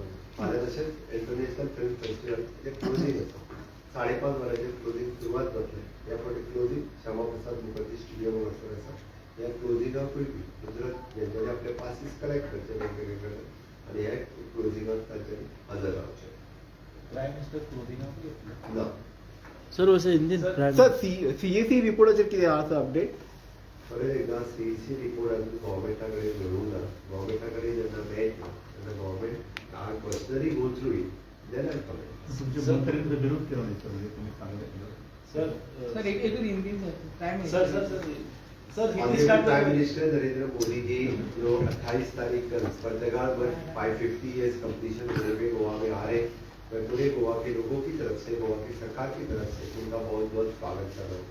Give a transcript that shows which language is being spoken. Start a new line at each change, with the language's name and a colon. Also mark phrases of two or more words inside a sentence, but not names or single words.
Konkani: फाल्यां तशेंच इंटरनॅशनल फिल्म फेस्टिवल हें क्लोजींग आसा. 5:30 वरांचेर क्लोजींग सुरवात जातलें. ह्या फावटी क्लोजींग श्यामा प्रसाद मुखर्जी स्टेडियम हांगासर आसा. ह्या क्लोजिंगाकूय बी मुजरत तेंच्यांनी आपले पासीस कलेक्ट करचे वेगवेगळे कडेन आनी हे क्लोजिंगाक तांच्यांनी हजर रावचे.
English: prime minister closing
Konkani: ना सर वैसे इंडियन सर CAC रिपोर्टाचेर कितें आसा अपडेट? परत एकदा CAC रिपोर्ट अजून गव्हर्मेंटा कडेन मेळूंक ना. गव्हर्मेंटा कडेन जेन्ना मेळटा तेन्ना गव्हर्मेंट
English: I personally go through it then I comment.
Marathi: तुमच्या मंत्र्यांनी विरोध केला नाही सर, म्हणजे तुम्ही सांगितलं
Hindi: सर एक हिंदी टाइम सर सर सर सर हिंदी
English: प्राइम स्टार्ट
Hindi: मिनिस्टर नरेंद्र मोदी जी जो 28 तारीख कल पर्तगाल में 550
English: years completion
Hindi: होने पे गोवा में आ रहे. मैं पूरे गोवा के लोगों की तरफ से गोवा की सरकार की तरफ से उनका बहुत बहुत स्वागत कर रहा हूँ.